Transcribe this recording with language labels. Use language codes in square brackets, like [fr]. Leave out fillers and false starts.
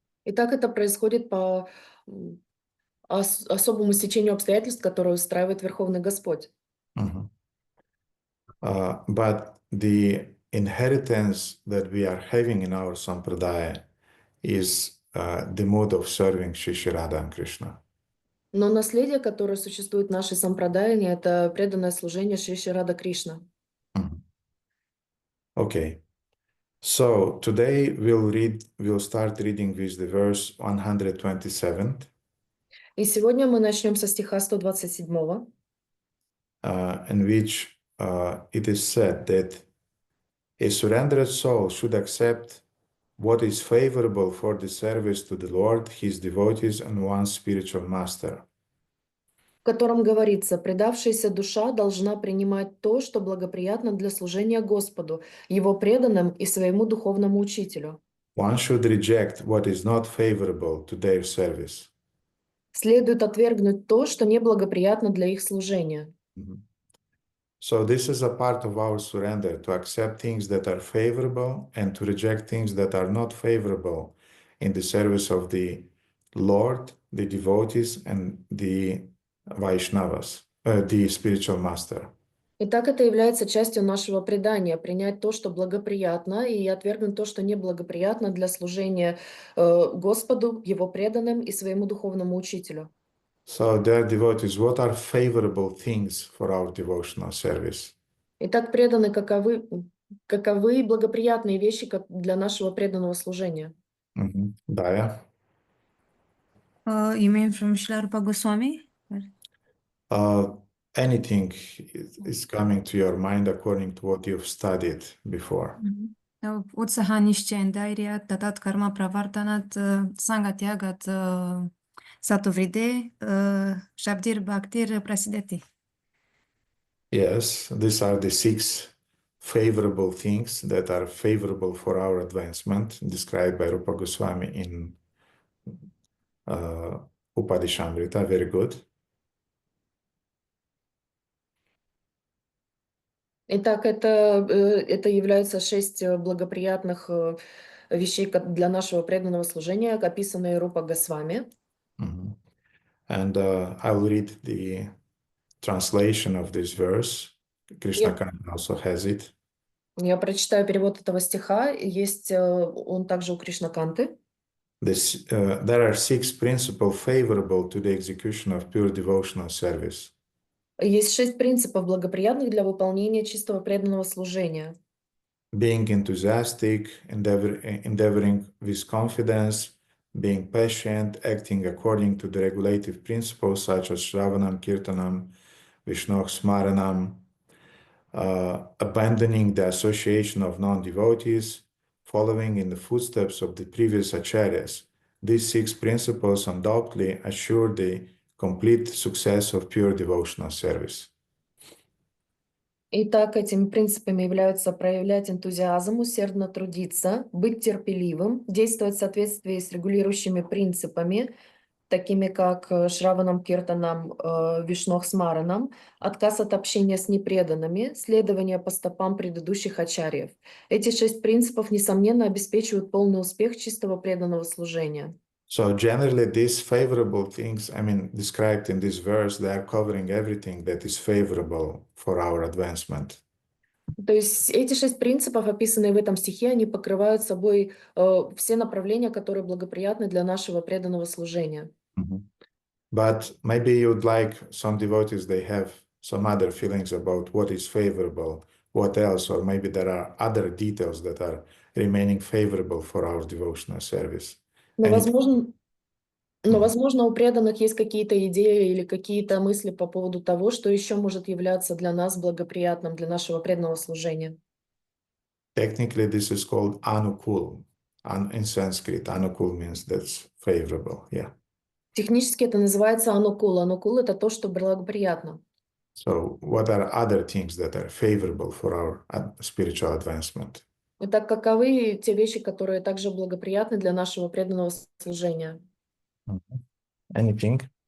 [ru] И так это происходит по особому стечению обстоятельств, которые устраивает Верховный Господь. [en] But the inheritance that we are having in our sampradaya is the mode of serving Shri Radha and Krishna. [ru] Но наследие, которое существует в нашей сампрадайне, это преданное служение Шри Рада Кришна. [en] Okay. So today we'll start reading with the verse 127. [ru] И сегодня мы начнем со стиха 127, [en] in which it is said that a surrendered soul should accept what is favorable for the service to the Lord, His devotees, and one's spiritual master. [ru] в котором говорится: «Предавшаяся душа должна принимать то, что благоприятно для служения Господу, Его преданным и своему духовному учителю». [en] One should reject what is not favorable to their service. [ru] Следует отвергнуть то, что неблагоприятно для их служения. [en] So this is a part of our surrender, to accept things that are favorable and to reject things that are not favorable in the service of the Lord, the devotees, and the Vaishnavas, the spiritual master. [ru] Итак, это является частью нашего предания — принять то, что благоприятно, и отвергнуть то, что неблагоприятно для служения Господу, Его преданным и своему духовному учителю. [en] So, dear devotees, what are favorable things for our devotional service? [ru] Итак, преданные, каковы благоприятные вещи для нашего преданного служения? [en] Daya? You mean from Srila Rupa Goswami? Anything is coming to your mind according to what you've studied before. [sa] Utsaha Nishchendairya Tatat Karma Pravartanat Sangatyagat Satovride Shabdir Bhaktir Prasideti. [en] Yes, these are the 6 favorable things that are favorable for our advancement, described by Rupa Goswami in Upadishamrita. Very good. [ru] Итак, это являются 6 благоприятных вещей для нашего преданного служения, описанные Рупа Госвами. [en] And I will read the translation of this verse. Krishna also has it. [ru] Я прочитаю перевод этого стиха. Есть он также у Кришнаканты. [en] There are 6 principles favorable to the execution of pure devotional service. [ru] Есть 6 принципов, благоприятных для выполнения чистого преданного служения. [en] Being enthusiastic, endeavoring with confidence, being patient, acting according to the regulative principles such as Shravanam, Kirtanam, Vishnu Smaranam, abandoning the association of non-devotees, following in the footsteps of the previous acharyas. These 6 principles undoubtedly assure the complete success of pure devotional service. [ru] Итак, этими принципами являются проявлять энтузиазм, усердно трудиться, быть терпеливым, действовать в соответствии с регулирующими принципами, такими как Шраванам Киртанам, Вишнох Смаранам, отказ от общения с непреданными, следование по стопам предыдущих ачарьев. Эти 6 принципов, несомненно, обеспечивают полный успех чистого преданного служения. [en] So generally, these favorable things, I mean, described in this verse, they are covering everything that is favorable for our advancement. [ru] То есть эти 6 принципов, описанные в этом стихе, они покрывают собой все направления, которые благоприятны для нашего преданного служения. [en] But maybe you'd like some devotees, they have some other feelings about what is favorable, what else, or maybe there are other details that are remaining favorable for our devotional service. [ru] Но, [en] Anything? [ru] возможно, у преданных есть какие-то идеи или какие-то мысли по поводу того, что еще может являться для нас благоприятным для нашего преданного служения. [en] Technically, this is called anukul. In Sanskrit, anukul means that's favorable. Yeah. [ru] Технически это называется анукул. Анукул — это то, что благоприятно. [en] So what are other things that are favorable for our spiritual advancement? [ru] Итак, каковы те вещи, которые также благоприятны для нашего преданного служения? [en] Anything?